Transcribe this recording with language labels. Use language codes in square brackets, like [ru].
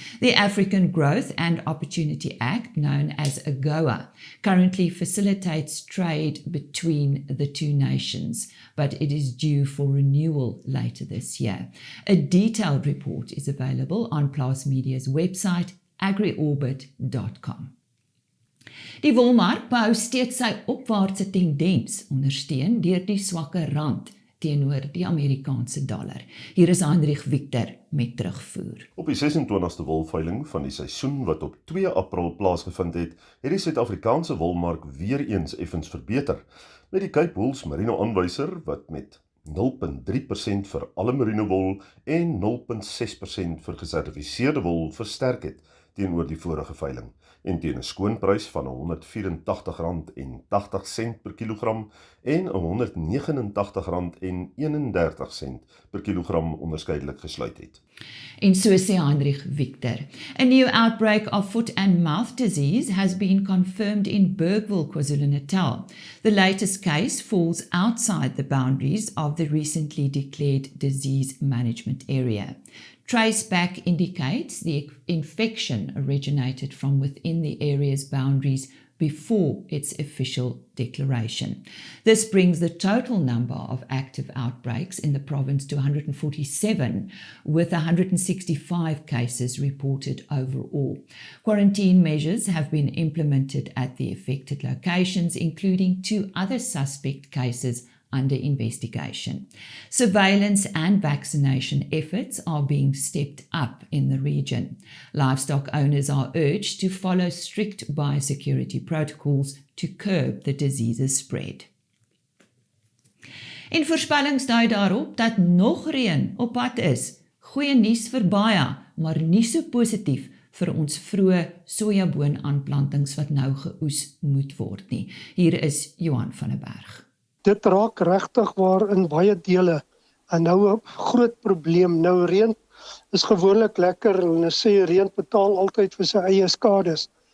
[en] The African Growth and Opportunity Act, known as AGOA, currently facilitates trade between the two nations, but it is due for renewal later this year. A detailed report is available on Plaas Media's website, agriorbit.com. [af] Die wolmark behou steeds sy opwaartse tendens, ondersteun deur die swakke rand teenoor die Amerikaanse dollar. Hier is Heinrich Victor met terugvoer. Op die 26ste wolveiling van die seisoen wat op 2 April plaasgevind het, het die Suid-Afrikaanse wolmark weer eens effens verbeter, met die Cape Wool's merino aanwyser wat met 0,3% vir alle merino wol en 0,6% vir gesertifiseerde wol versterk het teenoor die vorige veiling, en teen 'n skoonprys van R184,80 per kilogram en R189,31 per kilogram onderskeidelik gesluit het. En so sê Heinrich Victor. [en] A new outbreak of foot and mouth disease has been confirmed in Bergville, KwaZulu-Natal. The latest case falls outside the boundaries of the recently declared disease management area. Traceback indicates the infection originated from within the area's boundaries before its official declaration. This brings the total number of active outbreaks in the province to 147, with 165 cases reported overall. Quarantine measures have been implemented at the affected locations, including 2 other suspect cases under investigation. Surveillance and vaccination efforts are being stepped up in the region. Livestock owners are urged to follow strict biosecurity protocols to curb the disease's spread. [af] En voorspellings dui daarop dat nog reën op pad is. Goeie nuus vir baie, maar nie so positief vir ons vroeë sojaboonaanplantings wat nou geoes moet word nie. Hier is Johan van der Berg. Dit raak regtig waar in baie dele en nou 'n groot probleem. Nou reën is gewoonlik lekker en hulle sê reën betaal altyd vir sy eie skades.